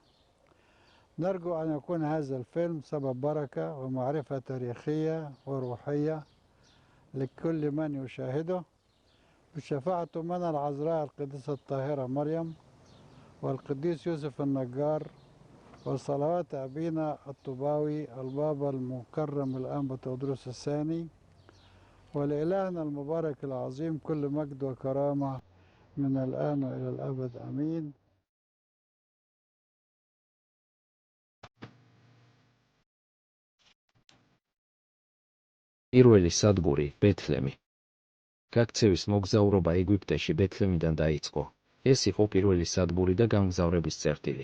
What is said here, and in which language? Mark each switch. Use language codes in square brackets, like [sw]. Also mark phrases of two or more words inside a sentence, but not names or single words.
[ar] نرجو أن يكون هذا الفيلم سبب بركة ومعرفة تاريخية وروحية لكل من يشاهده، بشفاعة من العذراء القديسة الطاهرة مريم والقديس يوسف النجار وصلوات أبينا الطوباوي البابا المكرم الأنبا تودروس الثاني، ولإلهنا المبارك العظيم كل مجد وكرامة من الآن وإلى الأبد آمين. [ka] პირველი სადგური ბეთლემი. გაქცევის მოგზაურობა ეგვიპტეში ბეთლემიდან დაიწყო. ეს იყო პირველი სადგური და გამგზავრების წერტილი.